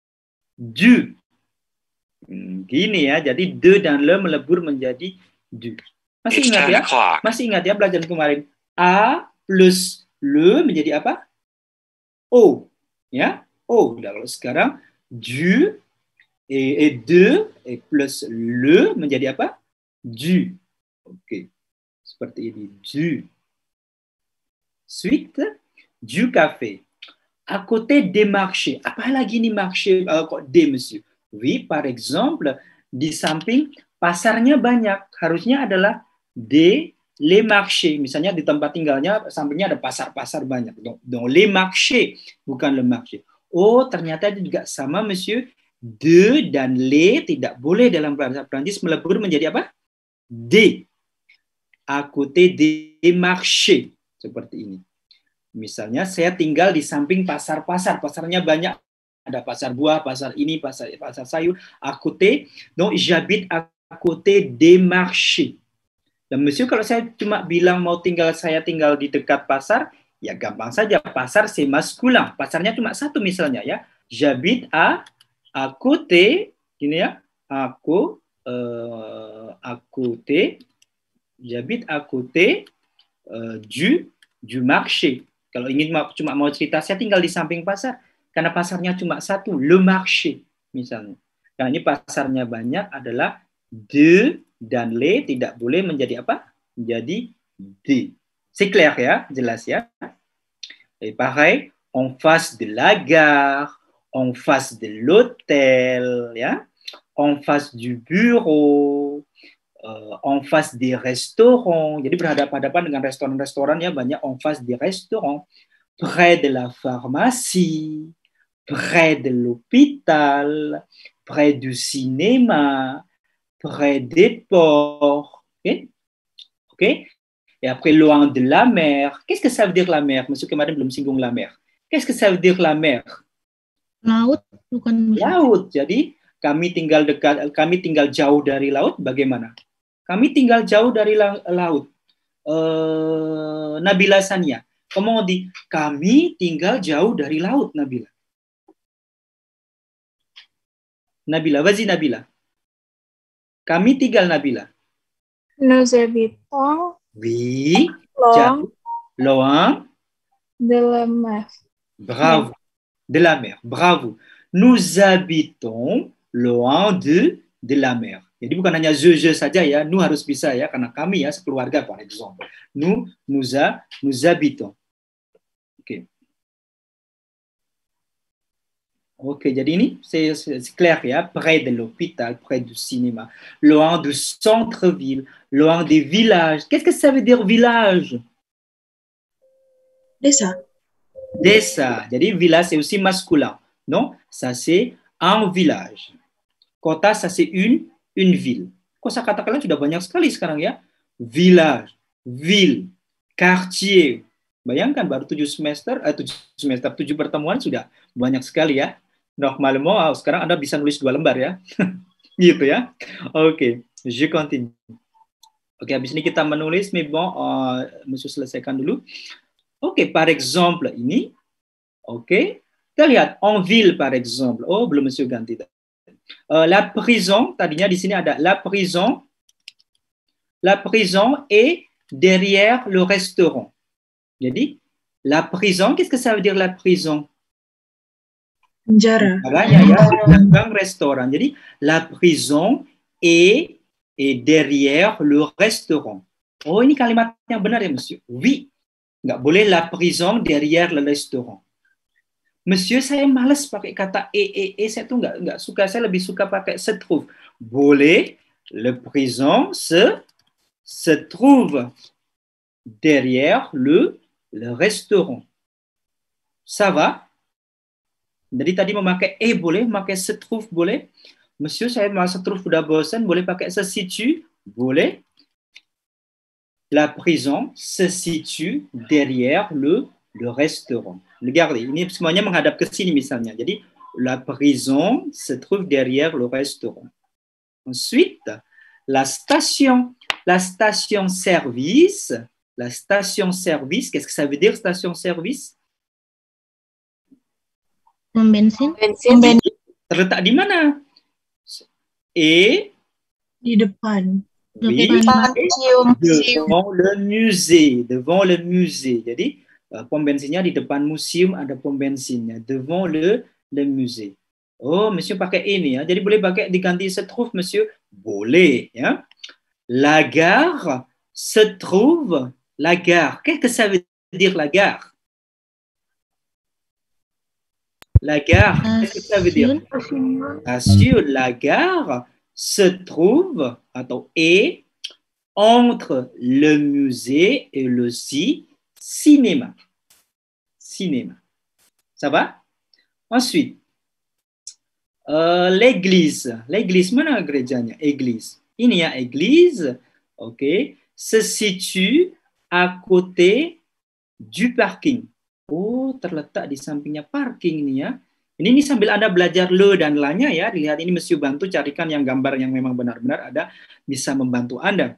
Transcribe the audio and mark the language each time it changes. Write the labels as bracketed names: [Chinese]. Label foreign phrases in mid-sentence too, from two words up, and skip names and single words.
[Indonesian] Menjadi Du. Gini ya, jadi de dan le melebur menjadi du. Masih ingat ya? Masih ingat ya pelajaran kemarin? [French] A plus le [Indonesian] menjadi apa? O. Ya, O. Kalau sekarang [French] du et de et plus le [Indonesian] menjadi apa? Du. Oke. Seperti ini. Du. [French] Suite, du café. À côté des marchés. [Indonesian] Apa lagi nih marché? Kok [French] des, monsieur? Oui, par exemple, [Indonesian] di samping pasarnya banyak. Harusnya adalah [French] des les marchés. [Indonesian] Misalnya di tempat tinggalnya sampingnya ada pasar-pasar banyak. [French] Donc les marchés, bukan le marché. [Indonesian] Oh, ternyata itu juga sama, monsieur. De dan les tidak boleh dalam bahasa Prancis melebur menjadi apa? [French] Des. À côté des marchés. [Indonesian] Seperti ini. Misalnya saya tinggal di samping pasar-pasar. Pasarnya banyak. Ada pasar buah, pasar ini, pasar sayur. [French] À côté. Donc, j'habite à côté des marchés. [Indonesian] Dan monsieur, kalau saya cuma bilang saya tinggal di dekat pasar, ya gampang saja. [French] Pasar c'est masculin. [Indonesian] Pasarnya cuma satu misalnya ya. [French] J'habite à côté. [Indonesian] Gini ya. [French] À côté. J'habite à côté du marché. [Indonesian] Kalau ingin cuma mau cerita, saya tinggal di samping pasar. Karena pasarnya cuma satu, [French] le marché misalnya. [Indonesian] Karena ini pasarnya banyak adalah de dan le tidak boleh menjadi apa? Menjadi de. [French] C'est clair [Indonesian] ya? Jelas ya? [French] Et pareil, en face de la gare, en face de l'hôtel, ya, en face du bureau, en face des restaurants. [Indonesian] Jadi berhadapan-hadapan dengan restoran-restoran ya, banyak [French] en face des restaurants, près de la pharmacie, près de l'hôpital, près du cinéma, près des ports. Okay? Okay? Et après, loin de la mer. Qu'est-ce que ça veut dire la mer? [Indonesian] Monsieur kemarin belum singgung [French] la mer. Qu'est-ce que ça veut dire la mer? [Indonesian] Laut, bukan. Laut. Jadi kami tinggal jauh dari laut. Bagaimana? Kami tinggal jauh dari laut. Nabila Sania. [French] Comment on dit? [Indonesian] Kami tinggal jauh dari laut, Nabila. [French] Nabila, vas-y Nabila. [Indonesian] Kami tinggal, Nabila. [French] Nous habitons Oui. Loin de la mer. Bravo. De la mer. Bravo. Nous habitons loin de la mer. [Indonesian] Jadi bukan hanya je saja ya, nous harus bisa ya, karena kami ya sekeluarga [French] par exemple. Nous habitons. [Indonesian] Oke. Oke, jadi ini [French] c'est clair ya, près de l'hôpital, près du cinéma, loin du centre-ville, loin des villages. Qu'est-ce que ça veut dire village? [Indonesian] Desa. Desa. [French] Jadi village c'est aussi masculin. Non? Ça c'est un village. Kota ça c'est une ville. [Indonesian] Kosakata kalian sudah banyak sekali sekarang ya. [French] Village, ville, quartier. [Indonesian] Bayangkan baru 7 pertemuan sudah banyak sekali ya. Normalement sekarang Anda bisa nulis 2 lembar ya. Gitu ya. Oke, [French] je continue. [Indonesian] Oke, habis ini kita menulis, [French] mais bon, [Indonesian] Monsieur selesaikan dulu. Oke, [French] par exemple [Indonesian] ini. Oke, kita lihat [French] en ville par exemple. [Indonesian] Oh, belum Monsieur ganti. [French] La prison, [Indonesian] tadinya di sini ada [French] la prison. La prison est derrière le restaurant. Jadi, la prison, qu'est-ce que ça veut dire la prison? [Indonesian] Penjara. Ya, belakang restoran. Jadi, [French] la prison est derrière le restaurant. [Indonesian] Oh, ini kalimat yang benar ya, monsieur? [French] Oui. [Indonesian] Nggak boleh [French] la prison derrière le restaurant. [Indonesian] Monsieur, saya malas pakai kata saya tuh nggak suka, saya lebih suka pakai [French] se trouve. Boleh, le prison se trouve derrière le restaurant. Ça va? [Indonesian] Jadi tadi memakai boleh, memakai [French] se trouve [Indonesian] boleh. Monsieur, saya [French] se trouve [Indonesian] udah bosan, boleh pakai [French] se situe? [Indonesian] Boleh. [French] La prison se situe derrière le restaurant. Regardez, [Indonesian] ini semuanya menghadap ke sini misalnya. Jadi, [French] la prison se trouve derrière le restaurant. Ensuite, la station service. La station service, qu'est-ce que ça veut dire station service? [Indonesian] Pom bensin. Terletak di mana? Et Di depan. [French] oui, [Indonesian] Depan museum. [French] devant le musée, devant le musée. [Indonesian] Jadi pom bensinnya di depan museum, ada pom bensinnya [French] devant le musée. [Indonesian] Oh, monsieur pakai ini ya. Jadi boleh pakai diganti [French] se trouve, [Indonesian] monsieur? Boleh ya. [French] La gare se trouve. La gare. Qu'est-ce que ça veut dire la gare? La gare, qu'est-ce que ça veut dire? Station. La gare se trouve atau est entre le musée et le cinéma. Cinéma. Ça va? Ensuite, l'église. L'église, [Indonesian] mana gerejanya? Église. Ini ya [French] église, ok, se situe à côté du parking. [Indonesian] Oh, terletak di sampingnya parking nih ya. Ini sambil Anda belajar le dan la-nya ya. Dilihat ini Monsieur bantu carikan yang gambar yang memang benar-benar ada bisa membantu Anda.